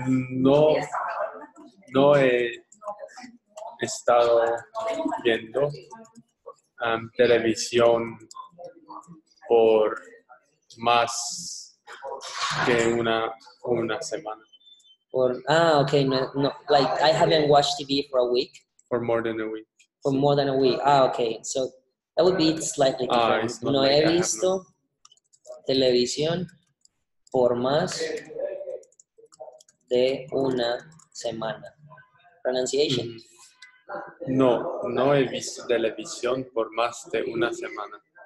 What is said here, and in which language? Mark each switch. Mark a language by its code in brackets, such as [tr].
[es] No he estado viendo televisión por más que una semana. [en] Okay, no, like I haven't watched TV for a week. For more than a week. For more than a week. Okay, so that would be slightly different. It's not [es] No [en] like [es] he [en] I have [es] visto televisión por más de una semana. [en] Pronunciation. [es] No he visto televisión por más de una semana.